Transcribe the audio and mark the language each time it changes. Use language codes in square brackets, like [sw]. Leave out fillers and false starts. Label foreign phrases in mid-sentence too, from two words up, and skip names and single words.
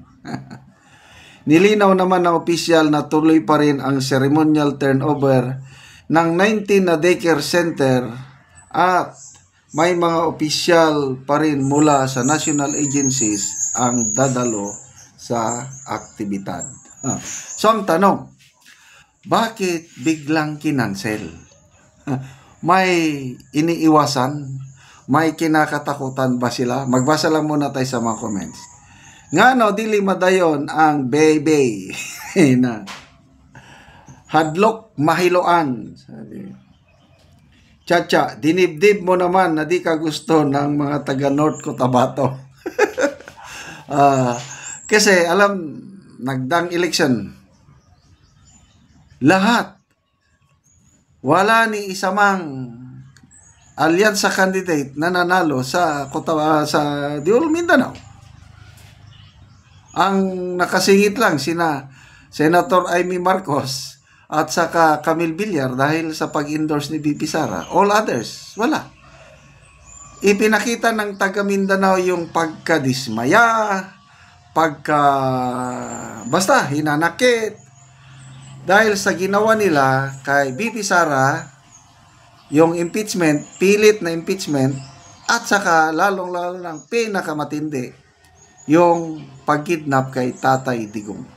[tl] Nilinaw naman ng opisyal na tuloy pa rin ang [en] ceremonial turnover [tl] ng 19 na daycare center at may mga opisyal pa rin mula sa [en] national agencies [tl] ang dadalo sa aktibidad. So ang tanong, bakit biglang kinansel? May iniiwasan? May kinakatakutan ba sila? Magbasa lang muna tayo sa mga comments. [ceb] Ngano dili madayon ang baby na hadlok mahiloan. Sabi. [tl] Chacha, dinibdib mo naman na di ka gusto ng mga taga North Cotabato. Kasi alam, nagdang election. Lahat. Wala ni isa mang alyansa candidate na nanalo sa Diol Mindanao. Ang nakasingit lang sina Senator Amy Marcos at saka Camille Villar dahil sa pag-endorse ni BP Sara. [en] All others, [tl] wala. Ipinakita ng taga Mindanao yung pagkadismaya, basta hinanakit. Dahil sa ginawa nila kay BP Sara, yung impeachment, pilit na impeachment, at saka lalong-lalo ng pinakamatindi, yung pagkidnap kay Tatay Digong.